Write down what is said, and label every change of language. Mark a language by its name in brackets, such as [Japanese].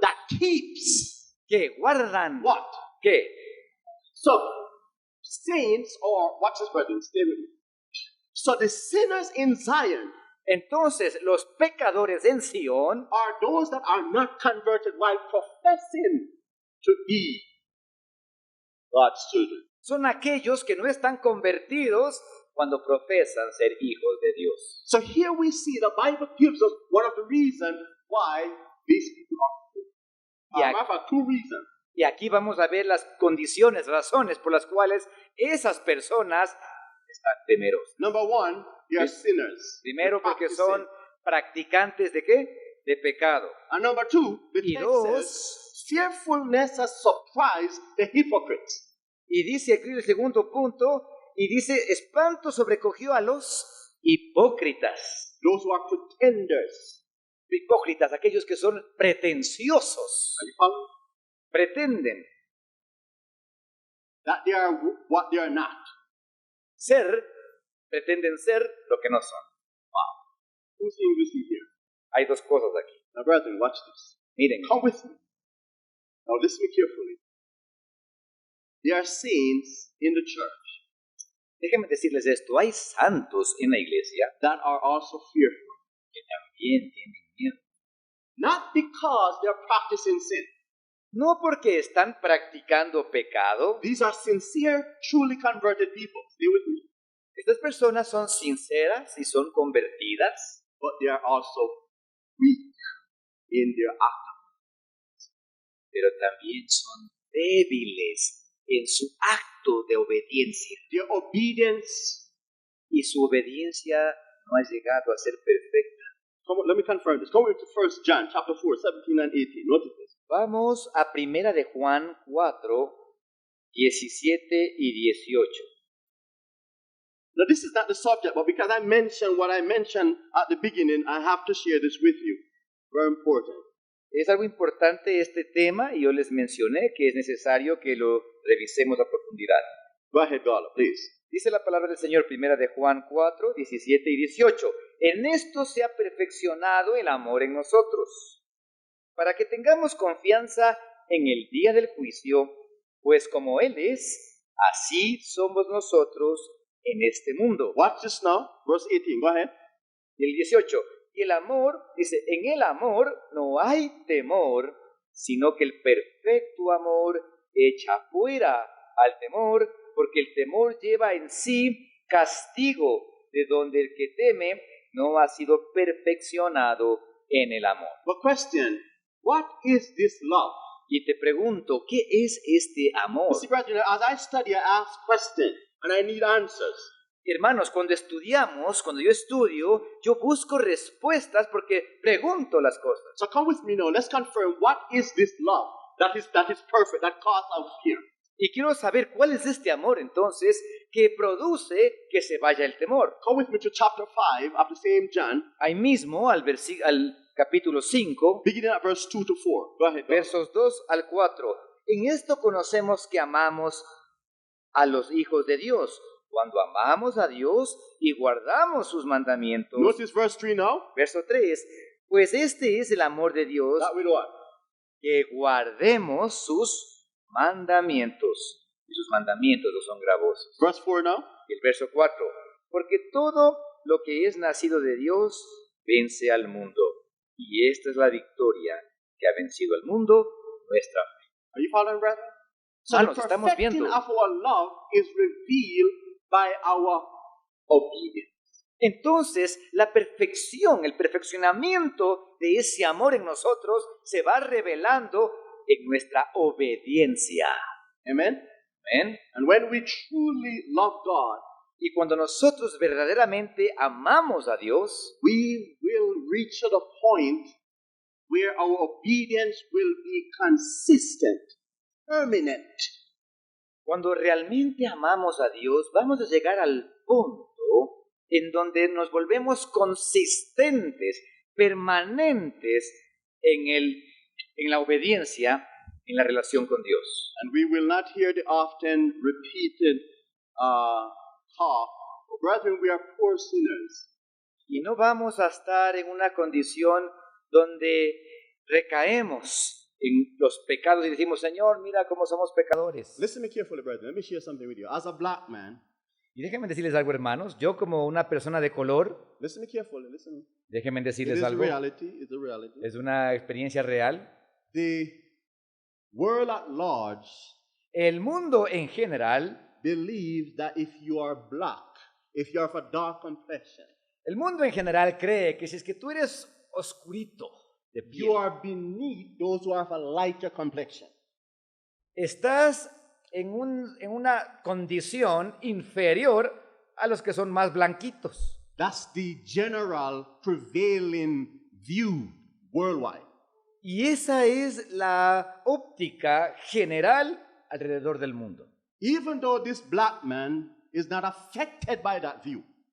[English] that keeps [Spanish] que guardan, [English] what? [Spanish] ¿qué? [English] So, saints, or watch this, brethren, stay with me. So the sinners in Zion [Spanish] Entonces, los pecadores en Sion [English] are those that are not converted while professing to be God's children. [Spanish] son aquellos que no están convertidos cuando profesan ser hijos de Dios. [English] So here we see the Bible gives us one of the reasons why these people are. Yeah. Matter of fact, two reasons. [Spanish] Y aquí vamos a ver las condiciones, razones por las cuales esas personas están temerosas. [English] Number one, they are sinners. [Spanish] Primero, [English] They [Spanish] porque [English] practice [Spanish] son [English] sin. [Spanish] practicantes de ¿qué? De pecado. [English] And number two, the [Spanish] Y [English] text [Spanish] dos, [English] says, fearfulness has surprised the hypocrites. [Spanish] y dice aquí el segundo punto, y dice, espanto sobrecogió a los hipócritas. [English] Those who are pretenders. [Spanish] Hipócritas, aquellos que son pretenciosos, [English] Are you following? [Spanish] pretenden [English] That they are what they are not. [Spanish] pretenden ser lo que no son. [English] Who's seeing this here? [Spanish] Hay dos cosas aquí. [English] Now, brethren, watch this. [Spanish] Miren, [English] Come with me. Now, listen to me carefully. There are saints in the church [Spanish] déjenme decirles esto, hay santos en la iglesia [English] that are also fearful. [Spanish] que también tienen miedo. [English] Not because they're practicing sin. [Spanish] No porque están practicando pecado, [English] These are sincere, truly converted people. Stay with me. [Spanish] estas personas son sinceras y son convertidas, [English] But they are also weak in their act. [Spanish] pero también son débiles en su acto de obediencia. [English] Their obedience. [Spanish] Y su obediencia no ha llegado a ser perfecta. [English] Come on, let me confirm this. Come with to 1 John chapter 4, 17 and 18. Notice this. [Spanish] Vamos a Primera de Juan 4, 17 y 18. [English] Now, this is not the subject, but because I mentioned what I mentioned at the beginning, I have to share this with you. Very important. [Spanish] Es algo importante este tema y yo les mencioné que es necesario que lo revisemos a profundidad. [English] Go ahead, Gala, please. [Spanish] Dice la palabra del Señor, Primera de Juan 4, 17 y 18. En esto se ha perfeccionado el amor en nosotros, para que tengamos confianza en el día del juicio, pues como Él es, así somos nosotros en este mundo. [English] Watch this now. Verse 18. Go ahead. [Spanish] Y el 18, y el amor, dice, en el amor no hay temor, sino que el perfecto amor echa fuera al temor, porque el temor lleva en sí castigo, de donde el que teme no ha sido perfeccionado en el amor. [English] But question, what is this love? [Spanish] Y te pregunto, ¿qué es este amor? [English] You see, brethren, as I study, I ask questions, and I need answers. [Spanish] Hermanos, cuando yo estudio, yo busco respuestas porque pregunto las cosas. [English] So come with me now. Let's confirm what is this love that is perfect, that casts out fear. [Spanish] Y quiero saber cuál es este amor entonces que produce que se vaya el temor. [English] Come with me to chapter 5 of the same John, [Spanish] Ahí mismo al capítulo 5, [English] beginning at verse 2 to 4. Go ahead. Gala. [Spanish] versos 2 al 4. En esto conocemos que amamos a los hijos de Dios, cuando amamos a Dios y guardamos sus mandamientos. [English] Notice verse 3 now. [Spanish] Verso 3, pues este es el amor de Dios, [English] That will what? [Spanish] que guardemos sus mandamientos. Y sus mandamientos no son gravosos. [English] Verse 4 now. [Spanish] Y el verso 4, porque todo lo que es nacido de Dios vence al mundo. Y esta es la victoria que ha vencido al mundo, nuestra fe. [English] Are you following, brethren? So [Spanish] Hermanos, [English] the [Spanish] estamos [English] perfecting [Spanish] viendo. [English] of our love is revealed by our obedience. [Spanish] Entonces, la perfección, el perfeccionamiento de ese amor en nosotros se va revelando en nuestra obediencia. [English] Amen? [Spanish] ¿Ven? [English] And when we truly love God, [Spanish] Y cuando nosotros verdaderamente amamos a Dios, [English] we will reach to the point where our obedience will be consistent, permanent. [Spanish] cuando realmente amamos a Dios, vamos a llegar al punto en donde nos volvemos consistentes, permanentes en la obediencia en la relación con Dios. [English] And we will not hear the often repeated talk, brethren, we are poor sinners. [Spanish] Y no vamos a estar en una condición donde recaemos en los pecados y decimos, Señor, mira cómo somos pecadores. [English] Listen to me carefully, brethren. Let me share something with you. As a black man, [Spanish] Y déjenme decirles algo, hermanos. Yo como una persona de color, [English] listen to me carefully. Listen. [Spanish] déjenme [English] It [Spanish] decirles [English] is a [Spanish] algo. [English] reality. It's a reality. [Spanish] Es una experiencia real. [English] The world at large [Spanish] El mundo en general, [English] believes that if you are black, if you are of a dark complexion, [Spanish] el mundo en general cree que si es que tú eres oscurito de piel, [English] you are beneath those who are of a lighter complexion. [Spanish] estás en una condición inferior a los que son más blanquitos. [English] That's the general prevailing view worldwide. [Spanish] Y esa es la óptica general alrededor del mundo. [English] Even though this black man is not affected by that view,